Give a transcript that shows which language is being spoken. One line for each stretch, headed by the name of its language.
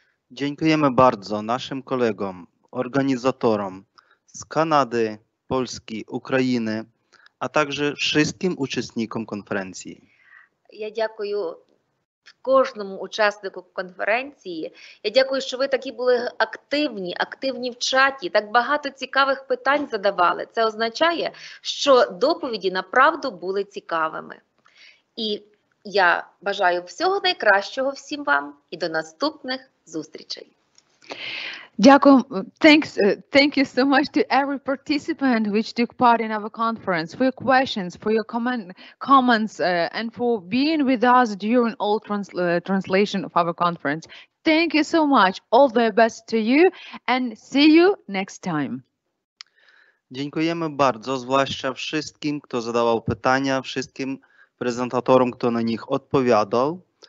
Polish: Dziękujemy bardzo naszym kolegom, organizatorom z Kanady, Polski, Ukrainy, a także wszystkim uczestnikom konferencji.
Ukrainian: Я дякую кожному учаснику конференції. Я дякую, що ви такі були активні в чаті, так багато цікавих питань задавали. Це означає, що доповіді направду були цікавими. І я бажаю всього найкращого всім вам і до наступних зустрічей. Дякую.
English: Thank you so much to every participant which took part in our conference, for your questions, for your comments, and for being with us during all translation of our conference. Thank you so much. All the best to you and see you next time.
Polish: Dziękujemy bardzo, zwłaszcza wszystkim, kto zadawał pytania, wszystkim prezentatorom, kto na nich odpowiadał.